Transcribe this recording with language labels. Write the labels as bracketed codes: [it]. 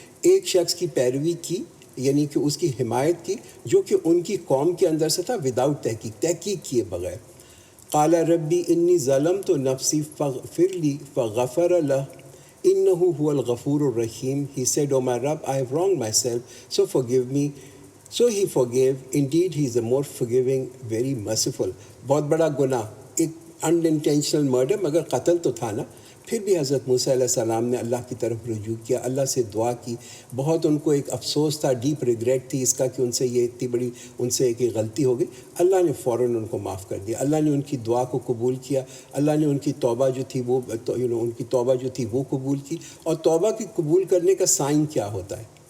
[ur] ایک شخص کی پیروی کی، یعنی کہ اس کی حمایت کی جو کہ ان کی قوم کے اندر سے تھا، وداؤٹ تحقیق کیے بغیر۔ [ar] قال ربی انی ظلمت نفسی فاغفر لی فغفر لہ انہ هو الغفور الرحیم۔ [en] He said, "Oh my Rabb, I have wronged myself, so forgive me." So he forgave. Indeed, he is the more forgiving, very merciful. [ur] بہت بڑا گناہ، ایک انٹینشنل مرڈر، مگر قتل تو تھا نا۔ پھر بھی حضرت موسیٰ علیہ السلام نے اللہ کی طرف رجوع کیا، اللہ سے دعا کی۔ بہت ان کو ایک افسوس تھا، ڈیپ ریگریٹ تھی اس کا کہ ان سے یہ اتنی بڑی ان سے ایک غلطی ہو گئی۔ اللہ نے فوراً ان کو معاف کر دیا، اللہ نے ان کی دعا کو قبول کیا، اللہ نے ان کی توبہ جو تھی وہ ان کی توبہ جو تھی وہ قبول کی۔ اور توبہ کی قبول کرنے کا سائن کیا ہوتا ہے،